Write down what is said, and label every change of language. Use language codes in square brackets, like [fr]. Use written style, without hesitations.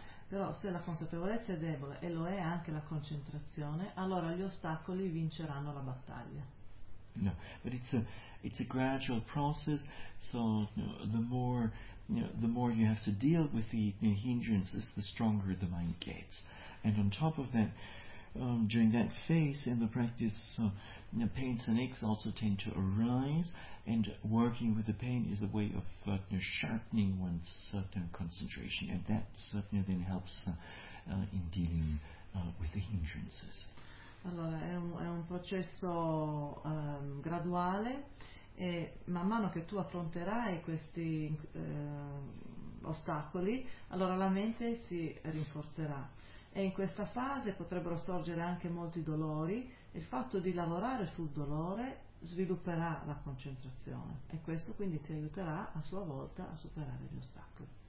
[it] Però se la consapevolezza è debole e lo è anche la concentrazione, allora gli ostacoli vinceranno la battaglia. [en] No, but it's a gradual process, so the more the more you have to deal with the hindrances, the stronger the mind gets. And on top of that, during that phase in the practice, pains and aches also tend to arise, and working with the pain is a way of sharpening one's certain concentration, and that certainly then helps in dealing with the hindrances. [it] Allora, è un processo graduale, e man mano che tu affronterai questi ostacoli, allora la mente si rinforzerà. E in questa fase potrebbero sorgere anche molti dolori, il fatto di lavorare sul dolore svilupperà la concentrazione e questo quindi ti aiuterà a sua volta a superare gli ostacoli.